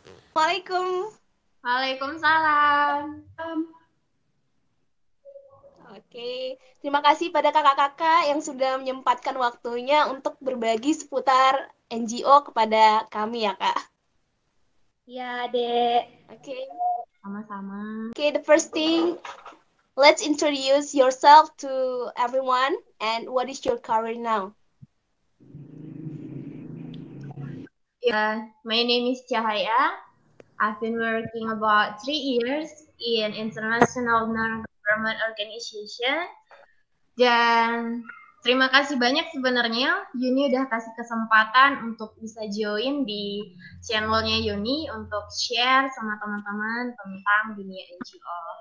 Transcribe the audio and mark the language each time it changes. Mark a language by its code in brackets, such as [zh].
[id] Assalamualaikum. Waalaikumsalam. Oke, terima kasih pada kakak-kakak yang sudah menyempatkan waktunya untuk berbagi seputar NGO kepada kami ya, Kak. Ya, Dek. Oke, Sama-sama. [en] okay, the first thing, let's introduce yourself to everyone and what is your career now? My name is Cahaya. I've been working about 3 years in international non-government organization. [id] Dan terima kasih banyak sebenarnya Yuni udah kasih kesempatan untuk bisa join di channelnya Yuni untuk share sama teman-teman tentang dunia NGO.